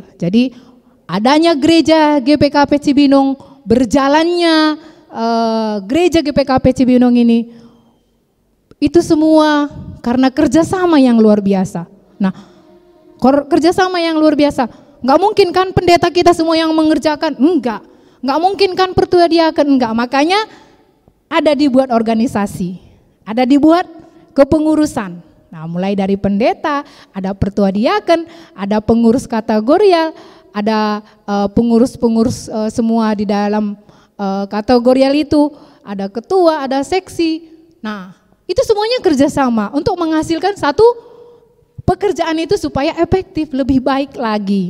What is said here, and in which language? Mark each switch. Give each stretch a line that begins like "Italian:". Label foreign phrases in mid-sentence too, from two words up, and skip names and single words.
Indonesian: Jadi adanya gereja GPKP Cibinong, berjalannya gereja GPKP Cibinong ini, itu semua karena kerjasama yang luar biasa. Nah, kerjasama yang luar biasa. Nggak mungkin kan pendeta kita semua yang mengerjakan? Enggak. Nggak mungkin kan pertua diaken? Enggak. Makanya ada dibuat organisasi, ada dibuat kepengurusan. Nah, mulai dari pendeta, ada pertua diaken, ada pengurus kategorial, ada pengurus-pengurus semua di dalam kategorial itu, ada ketua, ada seksi. Nah, itu semuanya kerjasama untuk menghasilkan satu pekerjaan itu supaya efektif, lebih baik lagi.